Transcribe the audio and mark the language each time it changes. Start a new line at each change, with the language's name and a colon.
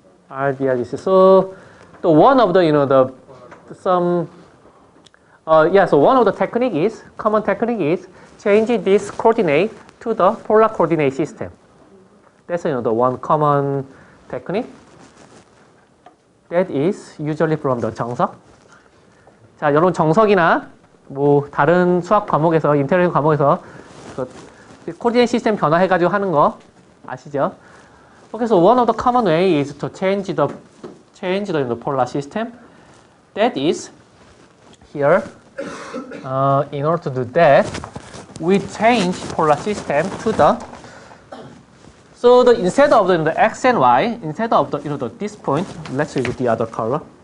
English: RDRDC. So the one of the so one of the technique is common technique is changing this coordinate to the polar coordinate system. That's the one common technique. That is usually from the 정석.
Korean: 자, 여러분 정석이나 뭐 다른 수학 과목에서 인테리어 과목에서 그 코디네이트 시스템 변화해가지고 하는 거 아시죠?
English: Okay, so one of the common way is to change the polar system. That is here. In order to do that, we change polar system to the. So instead of the x and y, instead of this point, let's use the other color.